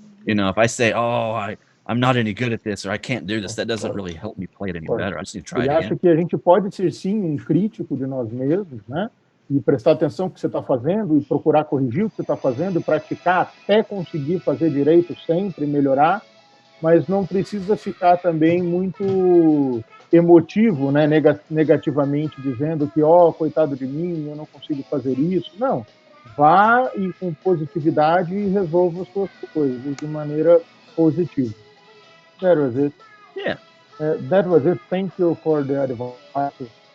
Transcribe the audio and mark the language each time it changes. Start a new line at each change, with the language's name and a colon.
English: You know, if I say, I'm not any good at this, or I can't do this, that doesn't really help me play it any better. I just need to try it again.
Portuguese: Ele acha que a gente pode ser, sim, um crítico de nós mesmos, né? e prestar atenção no que você está fazendo e procurar corrigir o que você está fazendo e praticar até conseguir fazer direito sempre, melhorar, mas não precisa ficar também muito emotivo, né, negativamente, dizendo que, coitado de mim, eu não consigo fazer isso. Não, vá e com positividade e resolva as suas coisas de maneira positiva.
English: That was it. Yeah. That was it. Thank you for the advice.